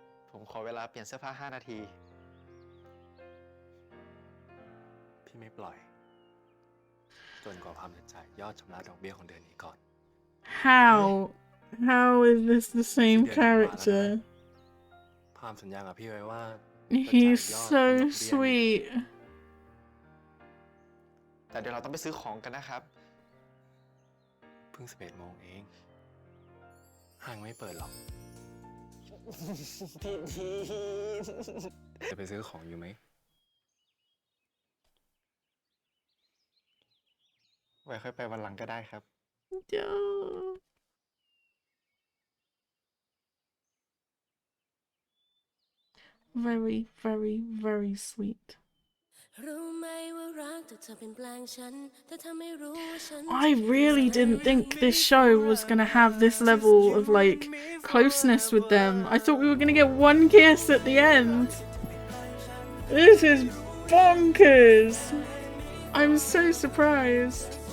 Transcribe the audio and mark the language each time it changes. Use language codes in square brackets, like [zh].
[th] ผมขอเวลาเปลี่ยนเสื้อผ้า 5 นาที พี่ไม่ปล่อย จนกว่าพามจะจ่ายยอดชำระดอกเบี้ยของเดือนนี้ก่อน [en] How? How is this the same character? [th] พามสัญญากับพี่ไว้ว่า [en] He's so sweet. [th] แต่เดี๋ยวเราต้องไปซื้อของกันนะครับ เพิ่ง 11 โมงเอง ห้างไม่เปิดหรอก พี่ดีจะไปซื้อของอยู่ไหม ไว้ค่อยไปวันหลังก็ได้ครับ [en] Duh. Very, very, very sweet. [th] รู้ไหมว่ารักแต่เธอเป็นแปลงฉันแต่เธอไม่รู้ว่าฉัน [en] I really didn't think this show was gonna have this level of like closeness with them. I thought we were gonna get one kiss at the end. This is bonkers. I'm so surprised.